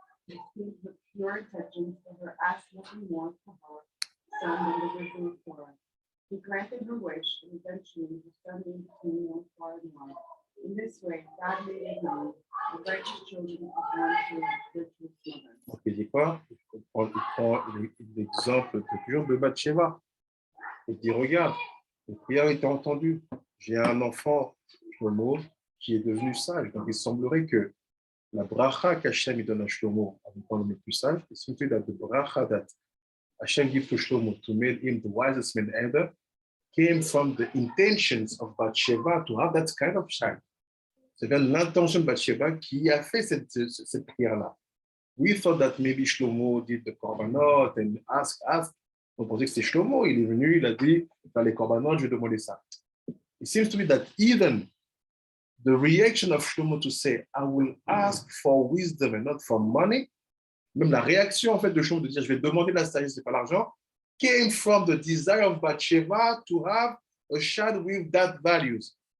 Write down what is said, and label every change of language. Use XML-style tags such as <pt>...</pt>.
<en>received with pure intentions for her asked nothing more for her son than the wisdom of Torah. He granted her wish, and eventually her son became known far and wide. In this way, God made it known that righteous children are born to virtuous mothers.</en> <fr>Donc, il dit quoi? Il prend l'exemple toujours de Bathsheba. Il dit, regarde, les prières étaient entendues. J'ai un enfant, Shlomo, qui est devenu sage. Donc, il semblerait que la bracha qu'Hachem donne à Shlomo, en étant le plus sage,</fr> <en>is simply that the bracha that Hashem gave to Shlomo to make him the wisest man ever came from the intentions of Bathsheba to have that kind of child.</en> <fr>C'est bien l'intention de Bathsheba qui a fait cette prière-là.</fr> <en>We thought that maybe Shlomo did the korbanot and asked.</en> <fr>On pensait que c'est Shlomo, il est venu, il a dit, dans les korbanot, je vais demander ça.</fr> <en>It seems to me that even the reaction of Shlomo to say, I will ask for wisdom and not for money,</en> <fr>même la réaction en fait de Shlomo de dire, je vais demander la sagesse, c'est pas l'argent,</fr> <en>came from the desire of Bathsheba to have a child with that values.</en>